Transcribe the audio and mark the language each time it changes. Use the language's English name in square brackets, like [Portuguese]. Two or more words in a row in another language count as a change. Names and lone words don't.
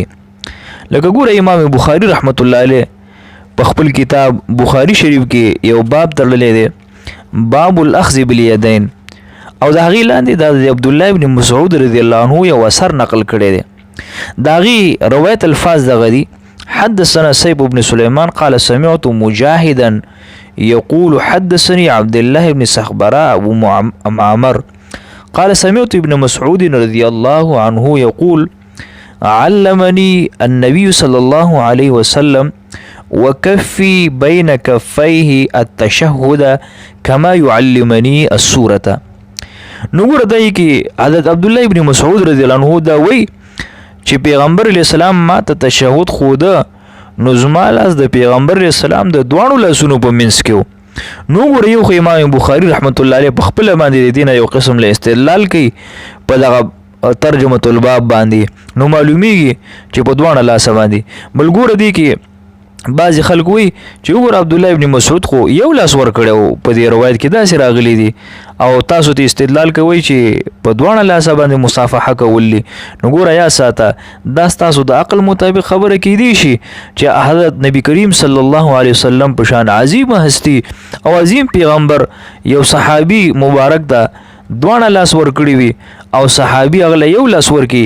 [Pashto] لکه ګوره امام بخاري [Arabic] رحمت الله علیه [Pashto] په خپل کتاب بخاري شریف کې یو باب تړلی دی، [Arabic] باب الاخذ بالیدین، [Pashto] او د هغې لاندې د عبدالله ابن مسعود [Arabic] رضی الله عنه [Pashto] یو اثر نقل کړی دی. د هغې روایت الفاظ دغه دي: [Arabic] حدثنا سيف بن سليمان قال سمعت مجاهدا يقول حدثني عبد الله بن سخبراء أبو معمر قال سمعت ابن مسعود رضي الله عنه يقول علمني النبي صلى الله عليه وسلم وكفي بين كفيه التشهد كما يعلمني السورة. [Pashto] نګور دای کی حضرت عبد الله ابن مسعود [Arabic] رضی الله عنه [Pashto] دا وی چې پیغمبر [Arabic] علیه السلام [Pashto] ما ته تشهود خوده، نو زما لاس د پیغمبر [Arabic] علیه السلام [Pashto] د دوانو لاسونو په منځ کې و. نو ګوره یو خو امام بخاري [Arabic] رحمت الله علیه [Pashto] په خپله باندې د دې نه یو قسم له استدلال کوي په دغه [Arabic] ترجمة الباب [Pashto] باندې، نو معلومیږي چې په دوانه لاسه باندې. بل ګوره دی کې بعضې خلک وایي چې وګوره عبدالله ابن مسعود خو یو لاس ورکړی و، په دې روایت کې داسې راغلی دي او تاسو ته استدلال کوئ چې په دوانه لاسه باندې مصافحه کول دي. نو ګوره یا ساته دا ستاسو د عقل مطابق خبره کیدی شي چې حضرت نبی کریم [Arabic] صلی الله علیه وسلم [Pashto] په شان عظیمه هستی او عظیم پیغمبر یو صحابي مبارک ته دوانه لاس ورکړي وي او صحابي هغه یو لاس ورکړي.